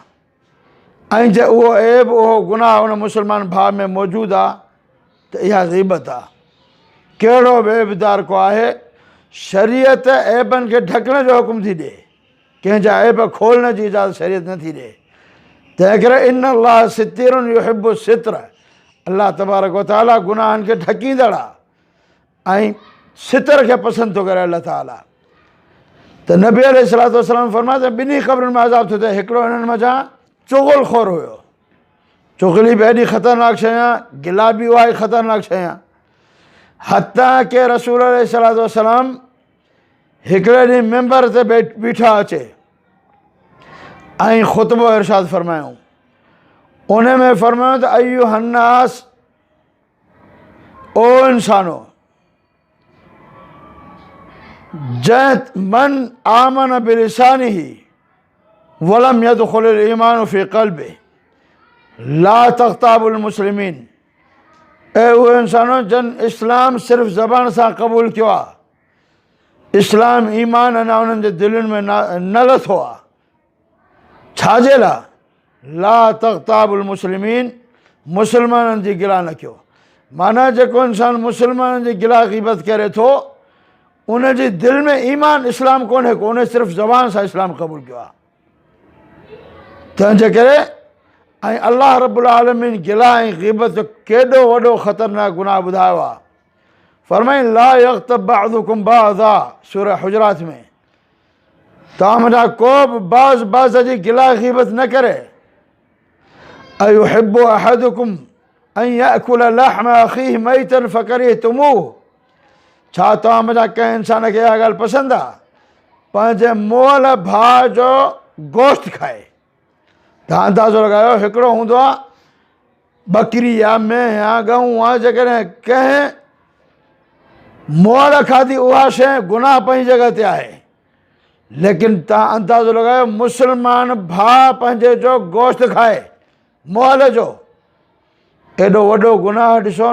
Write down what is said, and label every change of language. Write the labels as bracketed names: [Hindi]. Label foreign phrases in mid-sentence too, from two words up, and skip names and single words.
[Sindhi] ऐं जे उहो ऐब, उहो गुनाह उन मुस्लमान भाउ में मौजूदु आहे त इहा ग़ीबत आहे। कहिड़ो बि ऐबदार को आहे, शरीयत ऐबनि खे ढकण जो हुकुम थी ॾिए, कंहिंजा ऐब खोलण जी इजाज़त शरीयत नथी ॾिए। तंहिं करे [Arabic] إن الله ستير يحب الستر, [Sindhi] अल्लाह [Arabic] تبارك وتعالى [Sindhi] गुनाहनि खे ढकींदड़ आहे ऐं सितर खे पसंदि थो करे अल्लाह ताला। त नबी [Arabic] عليه الصلاة والسلام [Sindhi] फरमायो त ॿिन्ही क़ब्रुनि में अज़ाब थो थिए। हिकिड़ो हिननि मथां चुग़लखोर हुयो। चुग़ली बि एॾी ख़तरनाक शइ आहे, गिला बि उहा ई ख़तरनाक शइ आहे। हता के रसूल [Arabic] عليه الصلاة والسلام [Sindhi] हिकिड़े ॾींहुं मिंबर ते बीठा अचे ऐं ख़ुतबो इरशाद फरमायूं। उन में फरमायो त अय्युहन्नास, ओ इंसानो, जंहिं [Arabic] من آمن بلسانه ولم يدخل الإيمان في قلبه لا تغتابوا المسلمين. [Sindhi] ऐं उहे इंसानो जन इस्लाम सिर्फ़ु ज़बान सां क़बूल कयो आहे, इस्लाम ईमान अञा उन्हनि जे दिलनि में न लथो आहे। छाजे लाइ? [Arabic] لا تغتابوا المسلمين, [Sindhi] मुस्लमाननि जी गिला न कयो। माना जेको इंसानु मुस्लमाननि जी गिला ग़ीबत करे थो, उन जी दिलि में ईमान इस्लाम कोन्हे को, उन सिर्फ़ु ज़बान सां इस्लाम क़बूल कयो आहे। तंहिंजे करे ऐं अल्लाह [Arabic] رب العالمين [Sindhi] गिला ऐं ग़ीबत जो केॾो वॾो ख़तरनाक गुनाह ॿुधायो आहे। [Arabic] فرمائی لا يغتب بعضكم بعضا, [Sindhi] सूरह हुजरात में, तव्हां मुंहिंजा को बि बाज़ जी गिला ग़ीबत न करे। [Arabic] أيحب أحدكم أن يأكل لحم أخيه ميتا فكرهتموه, [Sindhi] छा तव्हां मुंहिंजा कंहिं इंसान खे इहा ॻाल्हि पसंदि आहे पंहिंजे मुअल भाउ जो गोश्त खाए? तव्हां अंदाज़ो लॻायो, हिकिड़ो हूंदो आहे बकरी या मेंह या गऊं आहे, जेकॾहिं कंहिं मुअल खाधी उहा शइ गुनाह पंहिंजी जॻह ते आहे, लेकिन तव्हां अंदाज़ो लॻायो मुस्लमान भाउ पंहिंजे जो गोश्त खाए मुअल जो, एॾो वॾो गुनाह ॾिसो।